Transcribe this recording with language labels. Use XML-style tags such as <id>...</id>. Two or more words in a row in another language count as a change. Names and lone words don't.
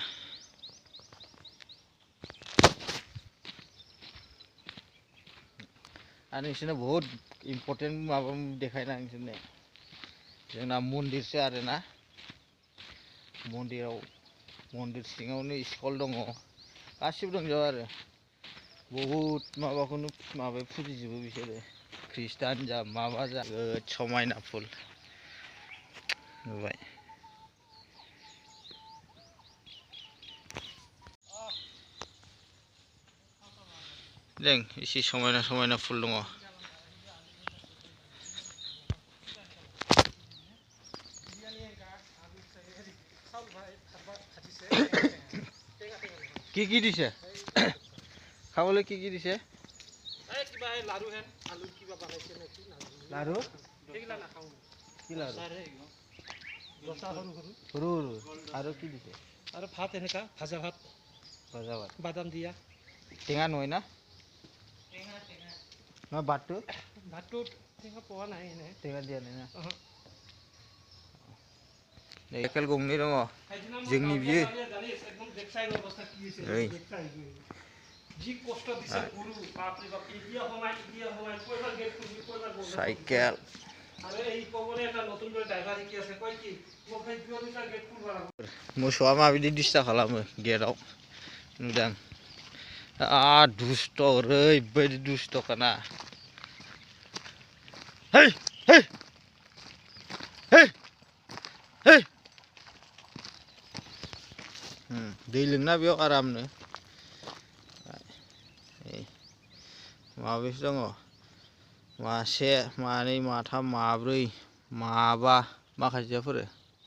<brx>आरो नोंसोरनो बहुत इम्पर्टेन्ट माबा देखायना नोंसोरनो जोंना मन्दिरसो आरोना मन्दिर सिङावनो स्कुल दङ गासिबो दंजोबो आरो बहुत माबाखौनो फुजिजोबो बिसोरो ख्रिस्टान जा माबा जा समायना फुल नुबाय जों एसे समायना समायना फुल दङ</brx> <as>কি কি দিছে খাবলৈ কি কি দিছে লাৰু লাৰু কি লাৰু সৰু আৰু কি দিছে আৰু ভাত এনেকা ভাজা ভাত বাদাম দিয়া টেঙা নহয় না নহয় ভাতটো টেঙা পোৱা নাই টেঙা দিয়া নাই না</as> <brx>साइकेल गंनै दङ जोंनि बियो साइकेल मोसौआ माबायदि डिस्टार्ब खालामो गेटआव नुदों दुस्थ' ओरैबायदि दुस्थ'खाना है है है है दै लोंना बेयाव आरामनो माबेसो दङ मासे मानै माथाम माब्रै माबा माखासेफोर</brx>